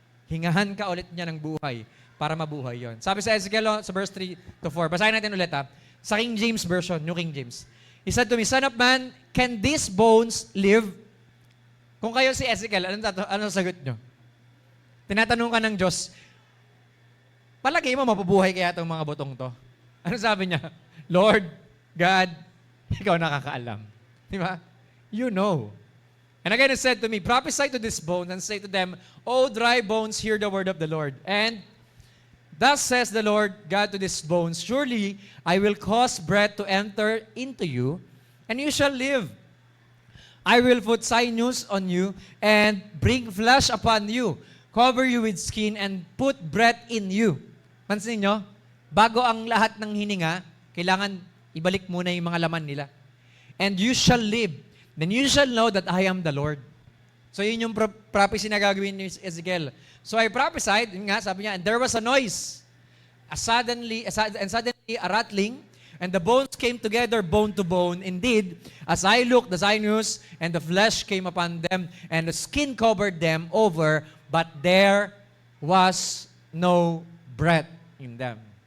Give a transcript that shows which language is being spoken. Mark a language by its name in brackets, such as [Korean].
[Filipino] Hingahan ka ulit niya ng buhay para mabuhay yon. Sabi sa Ezekiel sa verse 3 to 4, basahin natin ulit sa King James Version, New King James. [English] He said to me, Son of man, can these bones live? [Filipino] Kung kayo si Ezekiel, anong sagot nyo? Tinatanong ka ng Diyos, palagay mo mapabuhay kaya itong mga butong to? Ano sabi niya? Lord, God, ikaw nakakaalam. Di ba? [English] You know. And again, it said to me, prophesy to this bone and say to them, O dry bones, hear the word of the Lord. And thus says the Lord God to these bones, surely I will cause breath to enter into you, and you shall live. I will put sinews on you, and bring flesh upon you, cover you with skin, and put breath in you. [Filipino] Pansin nyo, bago ang lahat ng hininga, kailangan ibalik muna yung mga laman nila. [English] And you shall live. Then you shall know that I am the Lord. [Filipino] So yun yung prophecy na gagawin ni Ezekiel. [English] So I prophesied, [Filipino] yun nga, sabi niya, [English] and there was a noise. Suddenly a rattling, and the bones came together bone to bone. Indeed, as I looked, the sinews and the flesh came upon them, and the skin covered them over, but there was no breath in them.